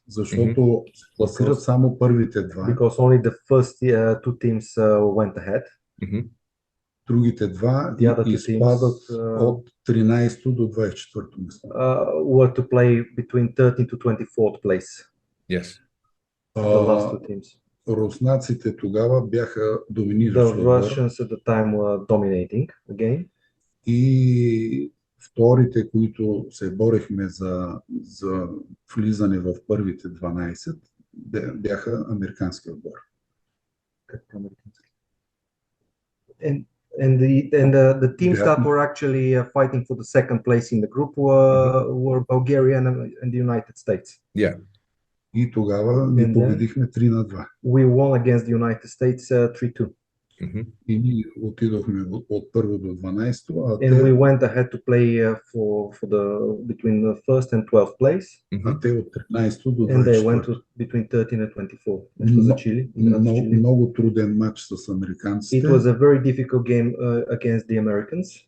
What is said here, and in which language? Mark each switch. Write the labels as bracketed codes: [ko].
[bg] Защото класират само първите два. [en] Because only the first two teams went ahead. [bg] Другите два изпадат от 13 до 24 место. [en] Were to play between 13 to 24th place. Yes. The last two teams. [bg] Руснаците тогава бяха доминиращи. [en] The Russians at the time were dominating again. [bg] И вторите, които се борехме за влизане в първите 12, бяха американски отбор. [en] And the teams that were actually fighting for the second place in the group were Bulgaria and the United States. [bg] Yeah. И тогава ние победихме 3-2. [en] We won against the United States 3-2. [bg] И ние отидохме от първо до 12. [en] And we went ahead to play for the between the first and 12th place. [bg] А те от 13 до 24. [en] And they went to between 13 and 24. [bg] За Чили. Много труден матч с американците. [en] It was a very difficult game against the Americans.